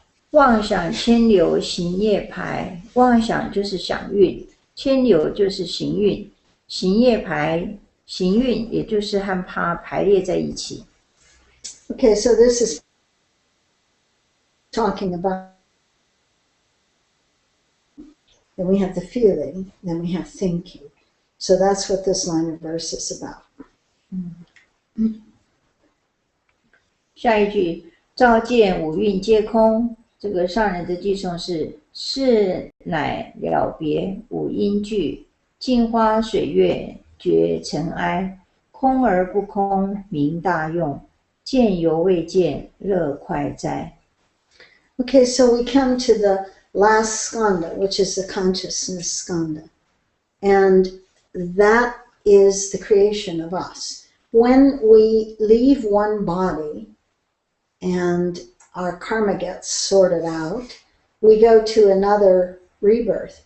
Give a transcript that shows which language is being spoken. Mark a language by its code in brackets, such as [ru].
[zh] 妄想牵流行业排，妄想就是想运，牵流就是行运，行业排行运也就是和它排列在一起。 [en] Okay, so this is talking about, then we have the feeling, then we have thinking. So that's what this line of verse is about. [zh] 下一句，照见五蕴皆空，这个上人的偈颂是：是乃了别五因句，镜花水月觉尘埃，空而不空名大用，见犹未见乐快哉。 [en] Okay, so we come to the last skanda, which is the consciousness skanda. And that is the creation of us. When we leave one body and our karma gets sorted out, we go to another rebirth.